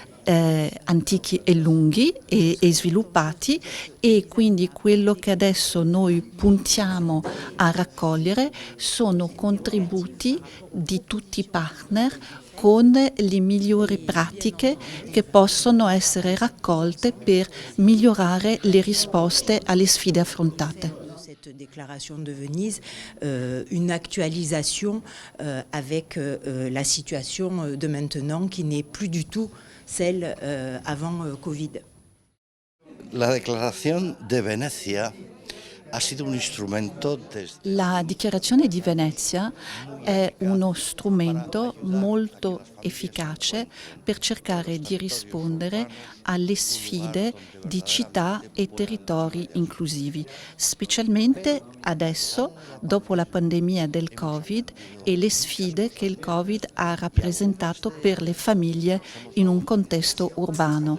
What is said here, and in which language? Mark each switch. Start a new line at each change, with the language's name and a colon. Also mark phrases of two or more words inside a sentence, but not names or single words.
Italian: antichi e lunghi e sviluppati, e quindi quello che adesso noi puntiamo a raccogliere sono contributi di tutti i partner con le migliori pratiche che possono essere raccolte per migliorare le risposte alle sfide affrontate.
French: Cette déclaration de Venise, une actualisation avec la situation de maintenant qui n'est plus du tout celle avant Covid.
Spanish: La declaración de Venecia ha sido un instrumento
Italian: La dichiarazione di Venezia è uno strumento molto efficace per cercare di rispondere alle sfide di città e territori inclusivi, specialmente adesso dopo la pandemia del Covid e le sfide che il Covid ha rappresentato per le famiglie in un contesto urbano.